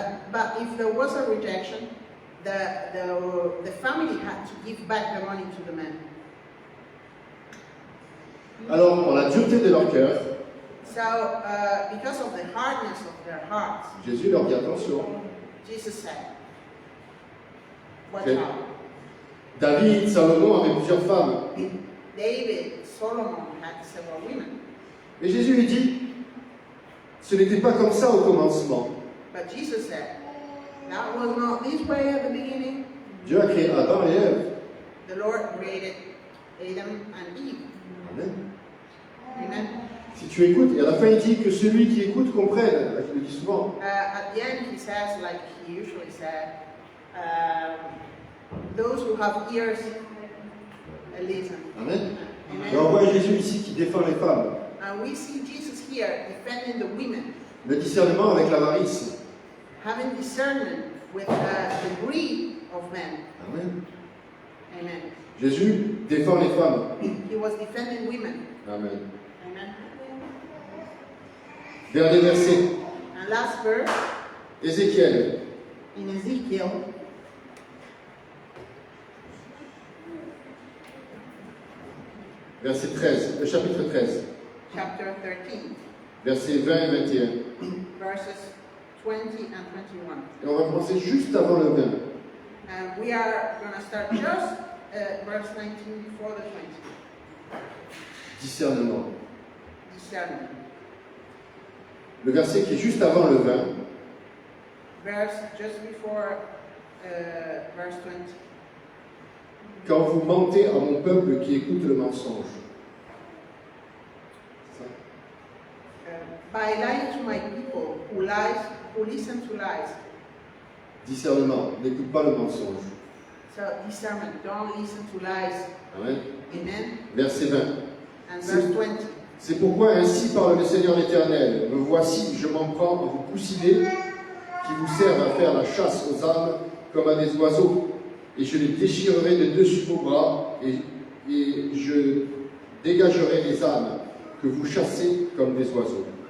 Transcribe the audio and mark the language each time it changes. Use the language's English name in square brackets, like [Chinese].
[English] But if there was a rejection, the family had to give back the money to the man. [French] Alors, pour la dureté de leur cœur, [English] So, because of the hardness of their hearts, [French] Jésus leur dit attention. [English] Jesus said, watch Okay. out. [French] David, Salomon avaient plusieurs femmes. [English] David, Solomon had several women. [French] Et Jésus lui dit, ce n'était pas comme ça au commencement. [English] But Jesus said, that was not this way at the beginning. [French] Dieu a créé Adam et Ève. [English] The Lord created Adam and Eve. [French] Amen. [English] Amen. [French] Si tu écoutes, et à la fin il dit que celui qui écoute comprenne. Je le dis souvent. [English] At the end, he says, like he usually said, those who have ears, listen. [French] Amen. [English] Amen. [French] Et on voit Jésus ici qui défend les femmes. [English] And we see Jesus here defending the women, [French] Le discernement avec l'avarice. [English] having discernment with the greed of men. [French] Amen. [English] Amen. [French] Jésus défend les femmes. [English] He was defending women. [French] Amen. [English] Amen. [French] Dernier verset. [English] And last verse, [French] Ézéchiel. [English] in Ezekiel, [French] Verset 13. Le chapitre 13. [English] chapter 13, [French] Versets 20 et 21. [English] verses 20 and 21. [French] Et on va commencer juste avant le 20. [English] And we are going to start just verse 19 before the 20. [French] Discernement. [English] Discernment. [French] Le verset qui est juste avant le 20. [English] Verse just before verse 20. [French] Quand vous mentez à mon peuple qui écoute le mensonge. Ça. [English] By lying to my people who listen to lies. [French] Discernement. N'écoute pas le mensonge. [English] So discernment, don't listen to lies. [French] Amen. [English] Amen. [French] Verset 20. [English] And verse 20. [French] C'est pourquoi ainsi parle le Seigneur l'Éternel. Me voici, je m'en prends à vos coussinets qui vous servent à faire la chasse aux âmes comme à des oiseaux. Et je les déchirerai de dessus vos bras et je dégagerai les âmes que vous chassez comme des oiseaux.